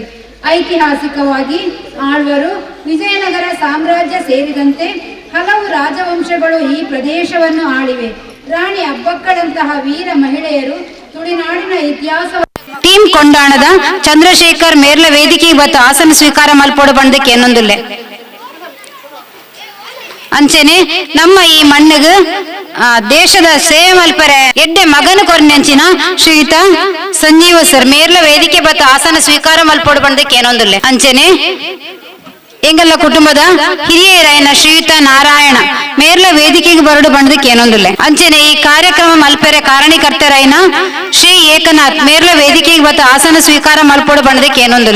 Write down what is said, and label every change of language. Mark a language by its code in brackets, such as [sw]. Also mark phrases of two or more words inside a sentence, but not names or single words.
[kn] ಐತಿಹಾಸಿಕವಾಗಿ ಆಳ್ವರು, ವಿಜಯನಗರ ಸಾಮ್ರಾಜ್ಯ ಸೇರಿದಂತೆ ಹಲವು ರಾಜವಂಶಗಳು ಈ ಪ್ರದೇಶವನ್ನು ಆಳಿವೆ. ರಾಣಿ ಅಬ್ಬಕ್ಕಳಂತಹ ವೀರ ಮಹಿಳೆಯರು ತುಳುನಾಡಿನ ಇತಿಹಾಸ. [tcy] ಟೀಮ್ ಕೊಂಡಾಣದ ಚಂದ್ರಶೇಖರ್ ಮೇರ್ಲ ವೇದಿಕೆ ಇವತ್ತು ಆಸನ ಸ್ವೀಕಾರ ಮಲ್ಪೋಡು ಬಂದಕ್ಕೆ ಏನೊಂದುಲ್ಲೆ ಅಂಚೆನೆ ನಮ್ಮ ಈ ಮಣ್ಣಿಗೆ ದೇಶದ ಸೇವೆ ಮಲ್ಪರೆ ಎಡ್ಡೆ ಮಗನ ಕೊರ್ನೆಂಚಿನ ಶ್ರೀಯುತ ಸಂಜೀವ ಸರ್ ಮೇರ್ಲ ವೇದಿಕೆ ಬತ್ತ ಆಸನ ಸ್ವೀಕಾರ ಮಲ್ಪೋಡು ಬಂದಕ್ಕೆ ಏನೊಂದುಲ್ಲೆ ಅಂಚೆನೆ ಎಂಗಲ್ಲ ಕುಟುಂಬದ ಹಿರಿಯರಾಯನ ಶ್ರೀಯುತ ನಾರಾಯಣ ಮೇರ್ಲ ವೇದಿಕೆಗೆ ಬರಡು ಬಂದಕ್ಕೆ ಏನೊಂದಿಲ್ಲ ಅಂಚೆನೆ ಈ ಕಾರ್ಯಕ್ರಮ ಮಲ್ಪೆರೆ ಕಾರಣೀಕರ್ತರಾಯನ ಶ್ರೀ ಏಕನಾಥ್ ಮೇರ್ಲ ವೇದಿಕೆಗೆ ಬತ್ತ ಆಸನ ಸ್ವೀಕಾರ ಮಲ್ಪೋಡು ಬಂದಕ್ಕೆ ಏನೊಂದಿಲ್ಲ.